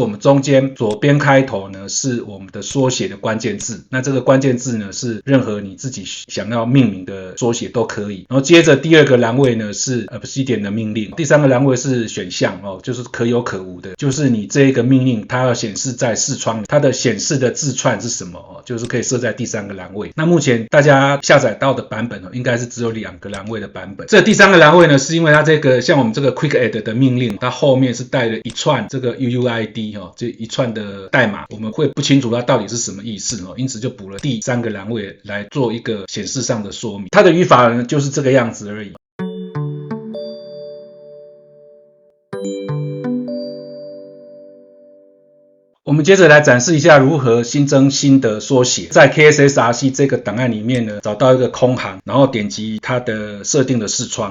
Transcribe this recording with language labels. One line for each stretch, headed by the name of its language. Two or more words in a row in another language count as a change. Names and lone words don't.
Chinese: 們中間左邊開頭呢是我們的縮寫的關鍵字，那這個關鍵字呢是任何你自己想要命名的縮寫都可以。然後接着第2個欄位呢是 Obsidian 的命令，第3個欄位是選項就是可有可無的，就是你這一個命令它要顯示在視窗窗，它的顯示的字串是什麼就是可以設在第3個欄位。那目前大家下載到的版本應該是只有2個欄位的版本。這第3個欄位呢，是因為它這個像我們這個 Quick Add 的命令，它後面是帶了一串這個 UUID 這一串的代碼，我們會不清楚它到底是什麼意思因此就補了第 3個欄位來做一個顯示上的說明。它的語法呢就是這個樣子而已。我們接着來展示一下如何新增新的縮寫。在 KSSRC 這個檔案裡面呢，找到一個空行，然後點擊它的設定的視窗。